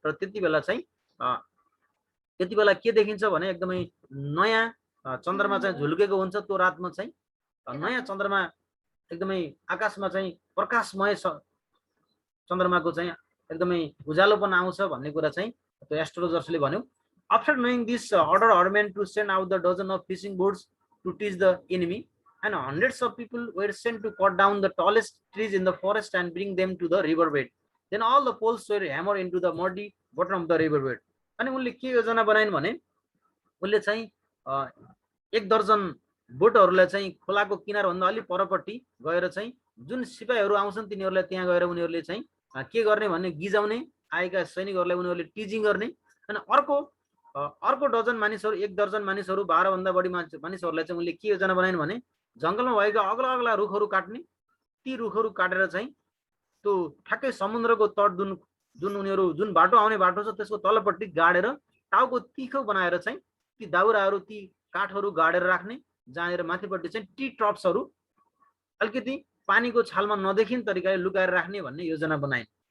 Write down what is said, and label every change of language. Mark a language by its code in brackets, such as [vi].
[ne] र त्यति बेला के देखिन्छ भने एकदमै नयाँ चन्द्रमा चाहिँ झुल्केको हुन्छ। त्यो रातमा चाहिँ नयाँ चन्द्रमा एकदमै आकाशमा चाहिँ प्रकाशमय चन्द्रमाको चाहिँ एकदमै उज्यालोपन आउँछ भन्ने कुरा चाहिँ त्यो एस्ट्रोलजर्सले भन्यो। [en] After knowing this, order Orman to send out the dozen of fishing boats to teach the enemy, and hundreds of people were sent to cut down the tallest trees in the forest and bring them to the riverbed. Then all the poles were hammered into the muddy bottom of the riverbed. [ne] अनि उनले के योजना बनाइन् भने उनले चाहिँ एक दर्जन बोटहरूलाई चाहिँ खोलाको किनारभन्दा अलि परपट्टि गएर चाहिँ जुन सिपाहीहरू आउँछन् तिनीहरूलाई त्यहाँ गएर उनीहरूले चाहिँ के गर्ने भन्ने गिजाउने, आएका सैनिकहरूलाई उनीहरूले टिजिङ गर्ने। अनि अर्को डजन मानिसहरू, एक दर्जन मानिसहरू, 12 भन्दा बढी मानिसहरूलाई चाहिँ उनले के योजना बनाइन् भने जङ्गलमा भएका अग्ला अग्ला रुखहरू काट्ने, ती रुखहरू काटेर चाहिँ त्यो ठ्याक्कै समुद्रको तट जुन उनीहरू जुन बाटो आउने बाटो छ त्यसको तलपट्टि गाडेर टाउको तिखो बनाएर चाहिँ ती दाउराहरू, ती काठहरू गाडेर राख्ने, जहाँनिर माथिपट्टि चाहिँ टी ट्रप्सहरू अलिकति पानीको छालमा नदेखिने तरिकाले लुकाएर राख्ने भन्ने योजना बनाइन्।